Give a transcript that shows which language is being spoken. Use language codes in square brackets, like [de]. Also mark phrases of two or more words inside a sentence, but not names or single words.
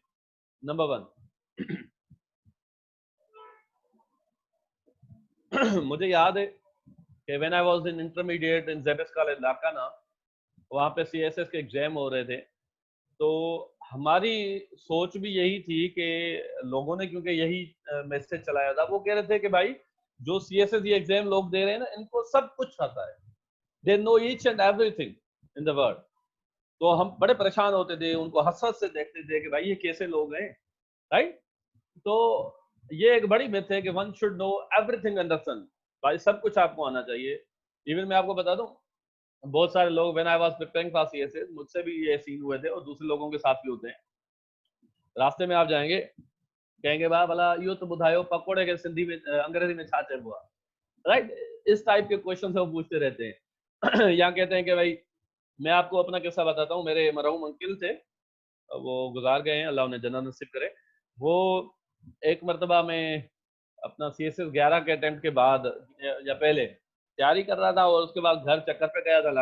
[hi] नंबर 1 मुझे याद है कि [en] when I was in intermediate in [hi] जेबिस कॉलेज लाकाना, वहाँ पे सीएसएस के एग्जाम हो रहे थे। तो हमारी सोच भी यही थी कि लोगों ने, क्योंकि यही मैसेज चलाया था, वो कह रहे थे कि भाई जो CSS ये एग्जाम लोग दे रहे हैं ना, इनको सब कुछ आता है, [en] they know each and everything in the world. [hi] तो हम बड़े परेशान होते थे, उनको हसरत से देखते थे कि भाई ये कैसे लोग हैं, राइट। तो ये एक बड़ी मिथ है कि [en] one should know everything under sun. [hi] भाई सब कुछ आपको आना चाहिए। इवन मैं आपको बता दूं, बहुत सारे लोग [en] when I was preparing for CSS, [hi] मुझसे भी ये सीन हुए थे और दूसरे लोगों के साथ भी होते हैं। रास्ते में आप जाएंगे, कहेंगे [sd] बा भला यो तो बुधायो पकोड़े के सिंधी में अंग्रेजी में छा चइबो आहे, [hi] राइट। इस टाइप के क्वेश्चन वो पूछते रहते हैं। या कहते हैं कि भाई, मैं आपको अपना किस्सा बताता हूँ। मेरे मरहूम अंकिल थे, वो गुजार गए हैं, अल्लाह उन्हें जन्नत नसीब करे। वो एक मरतबा में अपना CSS 11 के अटेम्प्ट के बाद या पहले तैयारी कर रहा था, और उसके बाद घर चक्कर पे गया था।